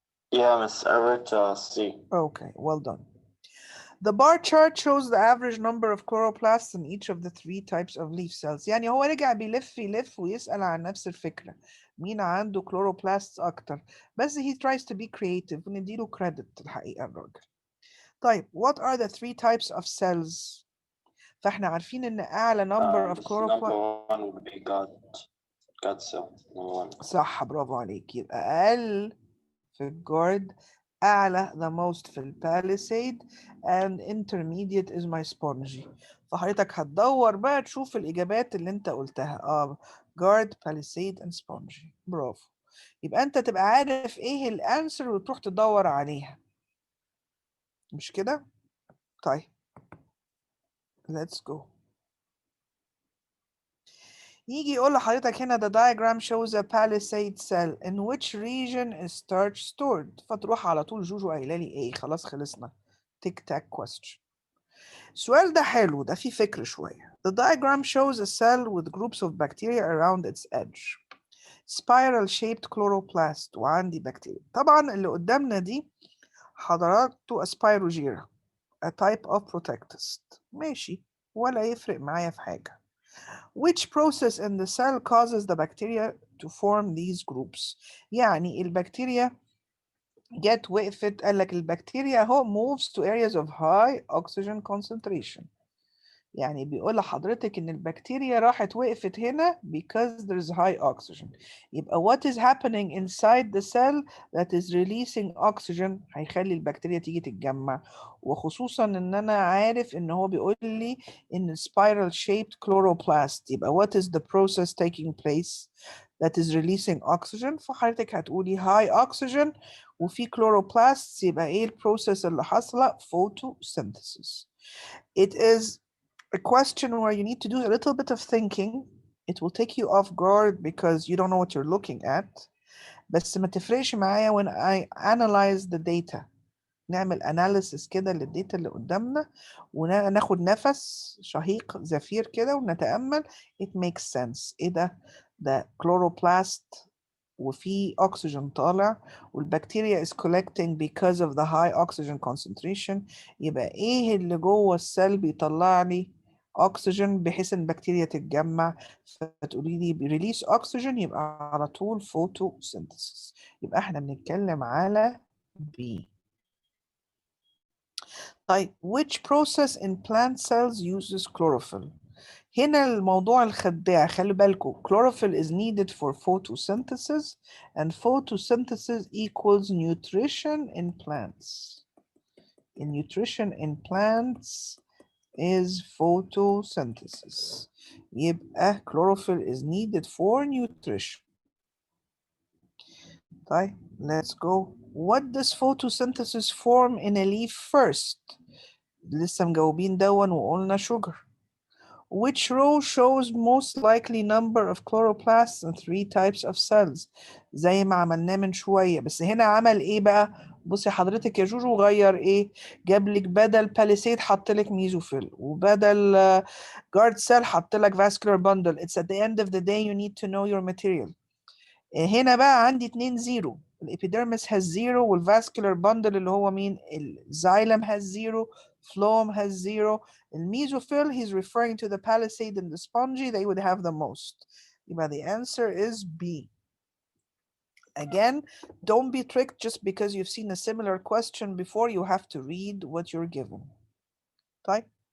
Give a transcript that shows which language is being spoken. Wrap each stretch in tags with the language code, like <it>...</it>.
<en>Yeah, Miss, I would see. Okay, well done. The bar chart shows the average number of chloroplasts in each of the three types of leaf cells.</en> <ar>يعني هو رجع بيلف ويسأل عن نفس الفكرة. مين عنده chloroplasts أكتر؟ بس</ar> <en>he tries to be creative</en> <ar>ونديله credit الحقيقة الراجل.</ar> <en>طيب, what are the three types of cells؟</en> <ar>فاحنا عارفين إن أعلى</ar> <en>number of chloroplasts. Number one would be God cell. Number one.</en> <ar>صح برافو عليك. يبقى أقل في الجارد، أعلى the most في الباليسيد</ar> <en>and intermediate is my spongy.</en> <ar>فحضرتك هتدور بقى تشوف الإجابات اللي أنت قلتها.</ar> <en>guard, palisade and spongy. برافو.</en> <ar>يبقى أنت تبقى عارف إيه الأنسر وتروح تدور عليها. مش كده؟ طيب.</ar> <en>Let's go.</en> <ar>يجي يقول لحضرتك هنا</ar> <en>the diagram shows a palisade cell in which region is starch stored.</en> <ar>فتروح على طول جوجو قايله لي ايه؟ خلاص خلصنا. تيك تاك question. السؤال ده حلو، ده فيه فكر شوية.</ar> <en>The diagram shows a cell with groups of bacteria around its edge. Spiral shaped chloroplast</en> <ar>وعندي بكتيريا. طبعا اللي قدامنا دي حضراتكم Spirogyra</ar> <en>a type of protectist.</en> <ar>ماشي ولا يفرق معايا في حاجة.</ar> <en>Which process in the cell causes the bacteria to form these groups؟</en> <ar>يعني البكتيريا جت وقفت قال لك البكتيريا اهو</ar> <en>moves to areas of high oxygen concentration.</en> <ar>يعني بيقول لحضرتك ان البكتيريا راحت وقفت هنا</ar> <en>because there's high oxygen.</en> <ar>يبقى</ar> <en>what is happening inside the cell that is releasing oxygen</en> <ar>هيخلي البكتيريا تيجي تتجمع، وخصوصا ان انا عارف ان هو بيقول لي ان</ar> <en>spiral shaped chloroplast. يبقى what is the process taking place that is releasing oxygen؟ فحضرتك هتقولي high oxygen وفي chloroplasts،</en> <ar>يبقى ايه البروسيس اللي حاصله؟</ar> <en>photosynthesis. It is a question where you need to do a little bit of thinking. It will take you off guard because you don't know what you're looking at.</en> <ar>بس ما تفرقش معايا</ar> <en>when I analyze the data.</en> <ar>نعمل analysis كده للداتا اللي قدامنا وناخد نفس شهيق زفير كده ونتأمل.</ar> <en>It makes sense.</en> <ar>ايه ده</ar> <en>chloroplast وفي oxygen طالع والبكتيريا is collecting because of the high oxygen concentration.</en> <ar>يبقى ايه اللي جوه السيل بيطلع لي اكسجين بحيث ان البكتيريا تتجمع؟ فتقولي لي ريليس اكسجين، يبقى على طول photosynthesis. يبقى احنا بنتكلم على B.</ar> <en>طيب which process in plant cells uses chlorophyll؟</en> <ar>هنا الموضوع الخداع، خلي بالكم</ar> <en>chlorophyll is needed for photosynthesis and photosynthesis equals nutrition in plants. And nutrition in plants is photosynthesis. يبقى chlorophyll is needed for nutrition. طيب let's go. What does photosynthesis form in a leaf first؟</en> <ar>لسه مجاوبين دون وقلنا</ar> <en>sugar. Which row shows most likely number of chloroplasts and 3 types of cells؟</en> <ar>زي ما عملناه من شوية، بس هنا عمل ايه بقى؟ بصي حضرتك يا جوجو غير ايه؟ جاب لك بدل باليسيد حط لك ميزوفيل، وبدل جارد سيل حط لك vascular bundle.</ar> <en>It's at the end of the day you need to know your material.</en> <ar>هنا بقى عندي 2 0. الابيديرمس has 0 والفاسكولار باندل اللي هو مين؟ الزايلم has 0,</ar> <en>phloem has 0. الميزوفيل he's referring to the palisade and the spongy, they would have the most. يبقى the answer is B. Again, don't be tricked just because you've seen a similar question before. You have to read what you're given.</en> <ar>طيب.</ar>